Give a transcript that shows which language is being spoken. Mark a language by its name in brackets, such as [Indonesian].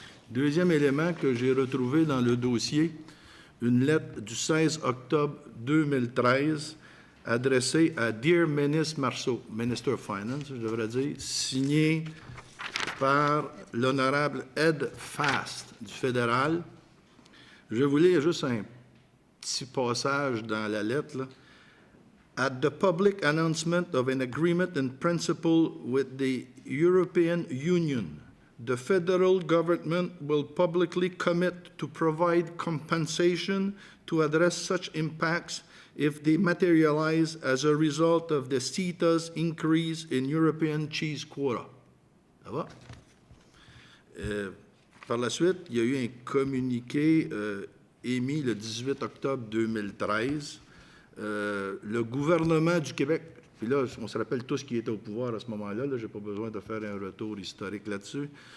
[French] Deuxième élément que j'ai retrouvé dans le dossier, une lettre du 16 octobre 2013 adressée à Dear Ministre Marceau, [English] Minister of Finance, [French] je devrais dire, signée par l'honorable Ed Fast du fédéral. Je vais vous lire juste un petit passage dans la lettre, là. [English] At the public announcement of an agreement in principle with the European Union, the federal government will publicly commit to provide compensation to address such impacts if they materialize as a result of the CETA's increase in European cheese quota. [French] Ça va? Par la suite, il y a eu un communiqué émis le 18 octobre 2013. Le gouvernement du Québec, Puis là, on se rappelle tous qui était au pouvoir à ce moment-là. Je n'ai pas besoin de faire un retour historique là-dessus.